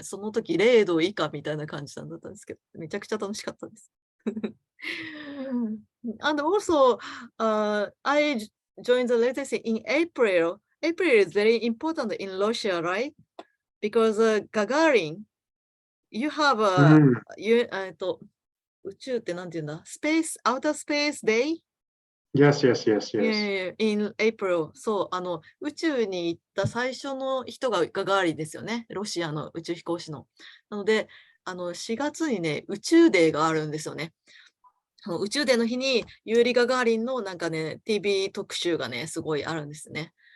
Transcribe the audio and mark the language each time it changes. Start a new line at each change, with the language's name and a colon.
Japanese: その時0度以下みたいな感じなんだったんですけど、めちゃくちゃ楽しかったです。
English: And also, I joined the latest in April. April is very important in Russia, right? Because Gagarin, you have a, you,
Japanese: 宇宙ってなんて言うんだ
English: ?Space, Outer Space Day? Yes, yes, yes, yes. Yeah, in April.
Japanese: そう、宇宙に行った最初の人がガガーリンですよね。ロシアの宇宙飛行士の。なので、4月にね、宇宙デーがあるんですよね。宇宙デーの日にユーリ・ガガーリンのなんかね、TV 特集がね、すごいあるんですね。